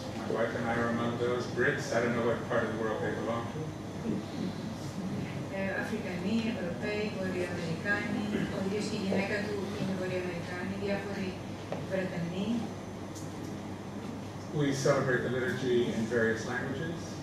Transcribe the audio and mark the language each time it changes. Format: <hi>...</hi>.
<en>My wife and I are among those. Brits, I don't know what part of the world they belong to.</en> <el>Αφρικανοί, Ευρωπαίοι, Βορειοαμερικάνοι, ο ίδιος και η γυναίκα του είναι Βορειοαμερικάνοι, διάφοροι Βρετανοί.</el> <en>We celebrate the liturgy in various languages.</en>